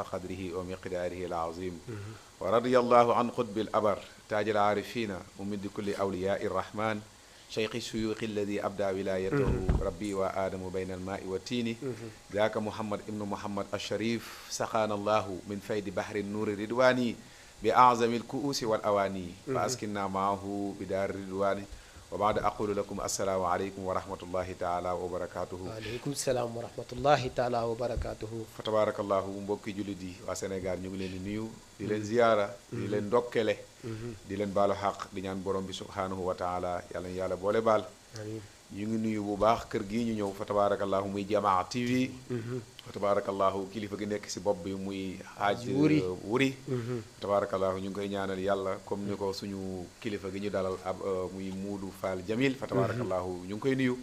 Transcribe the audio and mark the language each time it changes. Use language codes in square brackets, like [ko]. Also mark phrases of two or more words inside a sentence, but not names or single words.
[ar] قدره ومقداره العظيم ورضي الله عن قطب الأبر تاج العارفين ومد كل أولياء الرحمن شيخ الشيوخ الذي أبدى ولايته ربي وآدم بين الماء والتين ذاك محمد ابن محمد الشريف سقانا الله من فيض بحر النور الرضواني بأعظم الكؤوس والأواني فأسكننا معه بدار الرضوان وبعد أقول لكم السلام عليكم ورحمة الله تعالى وبركاته وعليكم السلام ورحمة الله تعالى وبركاته فتبارك الله [wo] mbokki jullit yi waa Sénégal ñu ngi leen di nuyu di leen ziyaara di leen ndokkele di leen baalu xaq di ñaan borom bi [ar] سبحانه وتعالى [wo] yàlla na yàlla boole baal ñu ngi nuyu bu baax kër gii ñu ñëw [ar] فتبارك الله [wo] muy Jama TV [ar] فتبارك الله [wo] kilifa gi nekk si bopp bi muy Haaj Wuri tabarakallahu ñu ngi koy ñaanal yàlla comme ni ko suñu kilifa gi ñu dalal ab muy Muudu Fall Jamil [ar] فتبارك الله [wo] ñu ngi koy nuyu